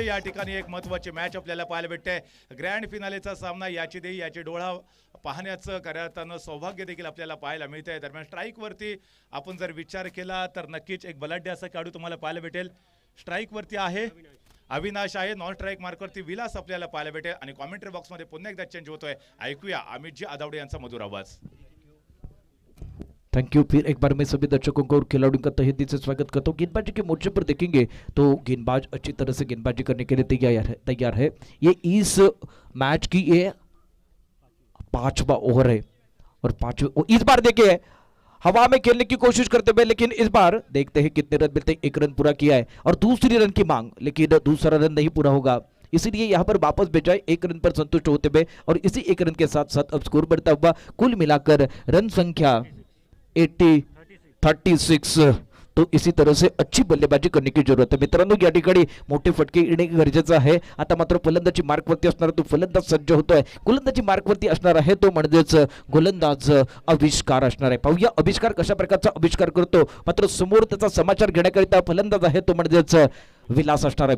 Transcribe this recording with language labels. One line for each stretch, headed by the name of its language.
Marathi: या ठिकाणी एक महत्वाची मॅच आपल्याला पाहायला भेटते. ग्रँड फिनालेचा सामना याची देही याची डोळा पाहण्याचं करताना सौभाग्य देखील आपल्याला पाहायला मिळतंय. दरम्यान स्ट्राईक वरती आपण जर विचार केला तर नक्कीच एक बलाढ्य असा खेळाडू तुम्हाला पाहायला भेटेल. स्ट्राईक वरती आहे अविनाश आहे, नॉन स्ट्राईक मार्कवरती विलास आपल्याला पाहायला भेटेल आणि कॉमेंट्री बॉक्स मध्ये पुन्हा एकदा चेंज होतोय. ऐकूया अमितजी आदावडे यांचा मधुर आवाज.
English: Thank you.
Hindi: फिर एक बार मैं सभी दर्शकों को और खिलाड़ियों का तहे दिल से स्वागत करता हूँ। गेंदबाजी के मोर्चे पर देखेंगे तो गेंदबाज अच्छी तरह से गेंदबाजी करने के लिए तैयार है। ये इस मैच की ये 5वां ओवर है और इस बार देखिए हवा में खेलने की कोशिश करते हुए, लेकिन इस बार देखते हैं कितने रन मिलते हैं। 1 रन पूरा किया है और दूसरी रन की मांग, लेकिन दूसरा रन नहीं पूरा होगा, इसलिए यहां पर वापस भेजा 1 रन पर संतुष्ट होते हुए और इसी 1 रन के साथ साथ अब स्कोर बढ़ता हुआ कुल मिलाकर रन संख्या 36। तो इसी तरह से अच्छी बल्लेबाजी करने की जरूरत है मित्रांनो.
Marathi: या ठिकाणी मोठे फटके येणे गरजेचं आहे. आता मात्र फलंदाजी मार्कवरती असणार तो फलंदाज सज्ज होतोय. गोलंदाजी मार्कवरती असणार आहे तो म्हणजेच गोलंदाज आविष्कार असणार आहे. पाहूया आविष्कार कशा प्रकारचा आविष्कार करतो. मात्र समोर त्याचा समाचार घेण्याकरिता फलंदाज आहे तो म्हणजेच विलास असणार आहे.